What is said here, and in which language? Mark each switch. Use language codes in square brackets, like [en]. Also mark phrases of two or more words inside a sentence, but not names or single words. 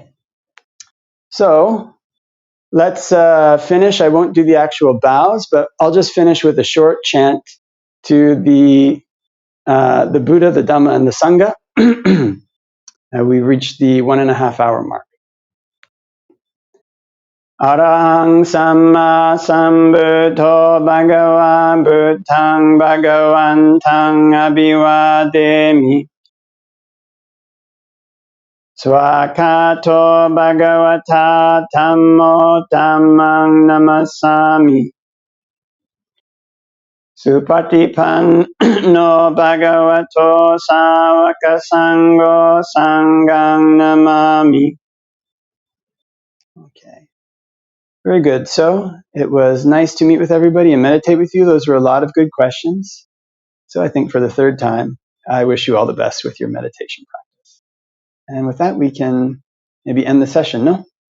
[en] So let's finish. I won't do the actual bows, but I'll just finish with a short chant to the Buddha, the Dhamma, and the Sangha. We reached the 1.5 hour mark. [pi] Arahang Samma Sambuddho Bhagava Buddhaṃ Bhagavantaṃ Abhivademi Swakato Bhagavata Dhammo Dhammang Namasami Supatipanno Bhagavato Sāvaka Sangho Sanghang Namami. [en] Okay. Very good. So it was nice to meet with everybody and meditate with you. Those were a lot of good questions. So I think for the third time, I wish you all the best with your meditation practice. And with that, we can maybe end the session, no?